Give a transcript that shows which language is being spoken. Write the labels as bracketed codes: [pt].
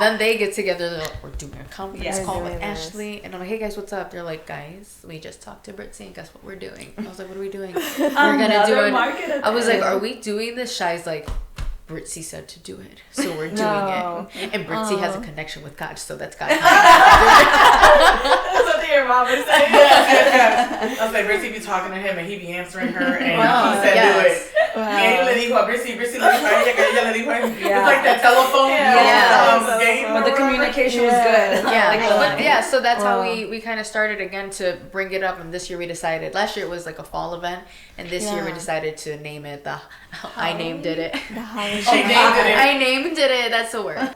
[en] then they get together. They're like, we're doing a conference call with Ashley, and I'm like, hey guys, what's up? They're like, guys, we just talked to Brithzy, and guess what we're doing? I was like, what are we doing? We're gonna do it. I was like, are we doing this? Shai's like, Brithzy said to do it, so we're doing No. it. And Brithzy has a connection with God, so that's God. That's what your mom would say. Yes. I was like, Brithzy be talking to him and he be answering her and he said do it. Wow. [es] Y ella le dijo a Brithzy le dijo a ella que ella le dijo a him. [en] It's like that telephone game. But the communication was good. So that's how we kind of started again to bring it up. And this year we decided, last year it was like a fall event, and this year we decided to name it I named it. I named it. That's the word.